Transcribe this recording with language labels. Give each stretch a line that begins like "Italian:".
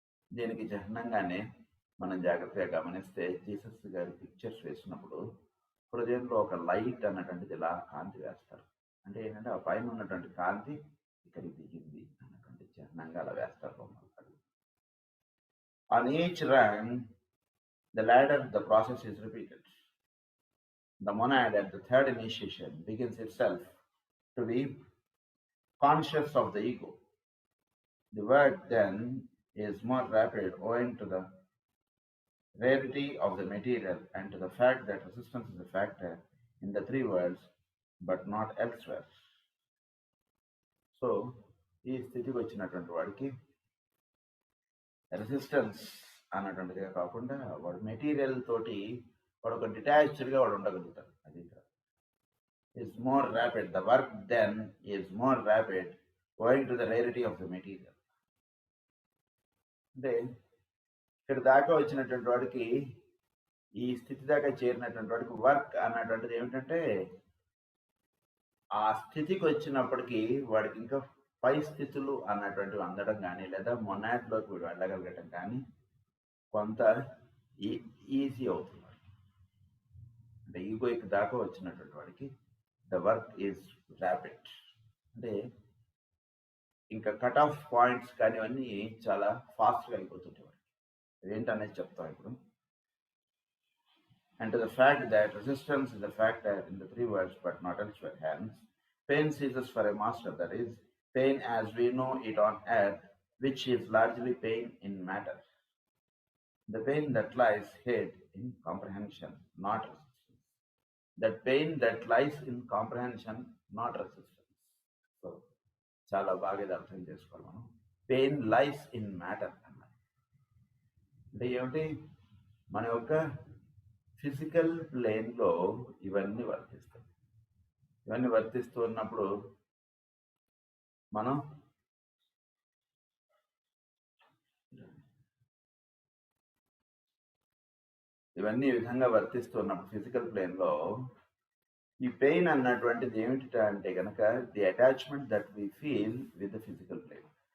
Telugu: దీనికి చిహ్నంగానే మనం జాగ్రత్తగా గమనిస్తే జీసస్ గారి పిక్చర్స్ వేసినప్పుడు హృదయంలో ఒక లైట్ అన్నటువంటిది ఇలా కాంతి వేస్తారు. అంటే ఏంటంటే ఆ పైన ఉన్నటువంటి కాంతి ఇక్కడికి దిగింది అన్నటువంటి చిహ్నంగా అలా వేస్తారు బొమ్మలు.
English: On each rung, the ladder, the process is repeated. The monad at the third initiation begins itself to be conscious of the ego. The work then is more rapid owing to the rarity of the material and to the fact that resistance is a factor in the three worlds but not elsewhere.
Telugu: So, ఈ స్థితికి వచ్చినటువంటి వాడికి resistance అన్నటువంటిదిగా కాకుండా వాడు material తోటి వాడు ఒక డిటాచ్డ్గా వాడు ఉండగలుగుతాడు.
English: అది is more rapid, the work then is more rapid owing to the rarity of the material.
Telugu: అంటే ఇక్కడ దాకా వచ్చినటువంటి వాడికి, ఈ స్థితి దాకా చేరినటువంటి వాడికి వర్క్ అన్నటువంటిది ఏమిటంటే ఆ స్థితికి వచ్చినప్పటికీ వాడికి ఇంకా పై స్థితులు అన్నటువంటివి అందడం కానీ లేదా మొనాడ్లోకి వెళ్ళగలగటం కానీ కొంత ఈజీ అవుతుంది. అంటే ఈగోయిక్ దాకా వచ్చినటువంటి వాడికి
English: the work is rapid,
Telugu: అంటే ఇంకా కట్ ఆఫ్ పాయింట్స్ కానీ అన్నీ చాలా ఫాస్ట్గా అయిపోతుంటాయి. వాడికి ఏంటనేది చెప్తాం ఇప్పుడు.
English: And to the fact that resistance is a factor in the three worlds but not elsewhere. Hence, pain ceases for a master, that is, pain as we know it on earth, which is largely pain in matter. The pain that lies hid in comprehension, not resistance. That pain that lies in comprehension, not resistance.
Telugu: So, చాలా బాగా ఇది అర్థం చేసుకోవాలి మనం.
English: pain lies in matter
Telugu: అన్నమాట. అంటే ఏమిటి, మన యొక్క ఫిజికల్ ప్లేన్లో ఇవన్నీ వర్తిస్తాయి. ఇవన్నీ వర్తిస్తూ ఉన్నప్పుడు మనం ఇవన్నీ ఈ విధంగా వర్తిస్తూ ఉన్నప్పుడు ఫిజికల్ ప్లేన్లో ఈ పెయిన్ అన్నటువంటిది ఏమిటి అంటే కనుక
English: The attachment that we feel with the physical plane.